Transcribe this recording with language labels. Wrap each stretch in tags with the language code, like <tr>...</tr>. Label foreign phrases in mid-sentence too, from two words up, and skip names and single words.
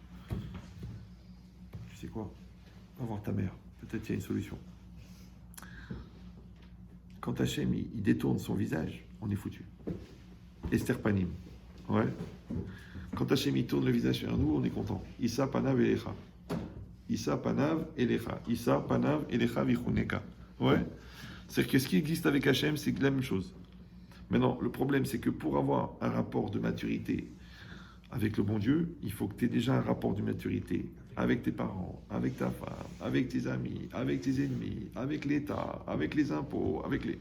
<fr>Tu sais quoi? Va voir ta mère. Peut-être qu'il y a une solution. Quand Hachem, il détourne son visage, on est foutu.</fr> <he>הסתר פנים. Ouais.</he> <fr>Quand Hachem, il tourne le visage vers nous, on est content.</fr> <he>ישא פניו אליך. ישא פניו אליך. ישא פניו אליך ויחנך.</he> <fr>Ouais. C'est-à-dire que ce qui existe avec Hachem, c'est la même chose. Maintenant, le problème, c'est que pour avoir un rapport de maturité avec le bon Dieu, il faut que tu aies déjà un rapport de maturité avec tes parents, avec ta femme, avec tes amis, avec tes ennemis, avec l'État, avec les impôts, avec les...</fr>